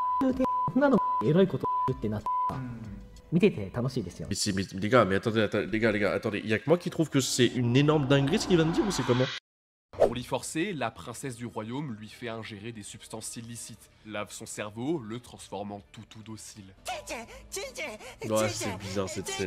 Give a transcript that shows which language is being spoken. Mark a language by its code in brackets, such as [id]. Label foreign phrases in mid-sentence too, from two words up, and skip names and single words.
[ja] なのエロいことってな見てて楽しいですよ。 [fr] Mais les gars, mais attendez, les gars, attendez. Il y a que moi qui trouve que c'est une énorme dinguerie ce qu'il vient de dire ou c'est comment? Pour l'y forcer, la princesse du royaume lui fait ingérer des substances illicites, lave son cerveau, le transformant tout docile. Ouais, c'est bizarre cette scène.